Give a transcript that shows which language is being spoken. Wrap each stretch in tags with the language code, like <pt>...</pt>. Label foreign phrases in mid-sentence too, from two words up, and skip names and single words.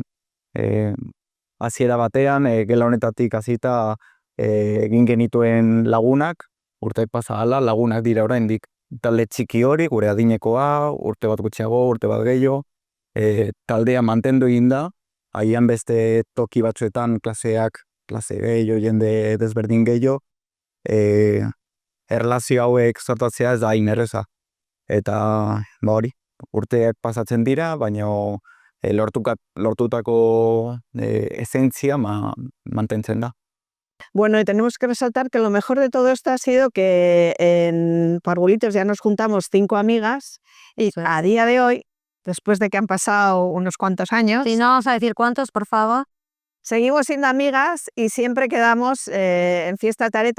<eu>Hasiera batean, gela honetatik hasita egin genituen lagunak, urteak pasa ahala, lagunak dira oraindik talde txiki hori, gure adinekoa, urte bat gutxiago, urte bat gehiago, taldea mantendu egin da, agian beste toki batzuetan klase gehiago, jende desberdin gehiago, erlazio hauek sortatzea ez da hain erreza. Eta hori, urteak pasatzen dira, baina lortutako esentzia mantentzen da.</eu> <es>Bueno, y tenemos que resaltar que lo mejor de todo esto ha sido que en Parvulitos ya nos juntamos 5 amigas y a día de hoy, después de que han pasado unos cuantos años... Si no vamos a decir cuántos, por favor. Seguimos siendo amigas y siempre quedamos en fiesta de Areta.</es>